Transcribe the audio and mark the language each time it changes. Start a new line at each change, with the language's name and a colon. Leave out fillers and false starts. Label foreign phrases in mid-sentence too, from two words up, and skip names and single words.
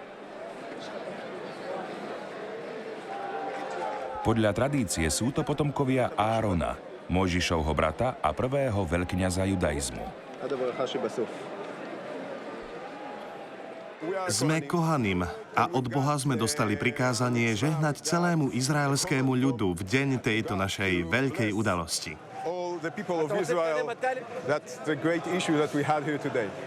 Slovak: Podľa tradície sú to potomkovia Árona, Mojžišovho brata a prvého veľkňaza judaizmu. Sme Kohanim a od Boha sme dostali prikázanie žehnať celému izraelskému ľudu v deň tejto našej veľkej udalosti.
English: the people of Israel. That's the great issue that we had here today.